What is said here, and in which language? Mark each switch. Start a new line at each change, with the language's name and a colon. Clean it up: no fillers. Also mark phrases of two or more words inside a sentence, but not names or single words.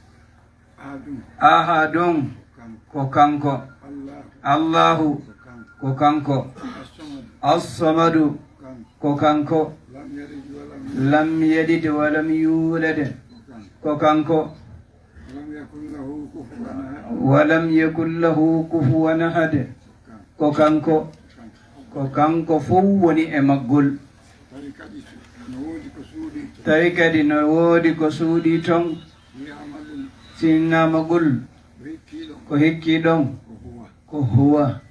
Fula: ahadun ko kanko Allahu ko kanko as-samadu ko kanko
Arabic: لم يلد ولم يولد
Fula: ko kanko
Arabic: ولم يكن له كفوا أحد
Fula: ko kanko fof woni e maggol tawi kadi no woodi ko suuɗi ton sinnama qul ko hekki ɗon ko huwa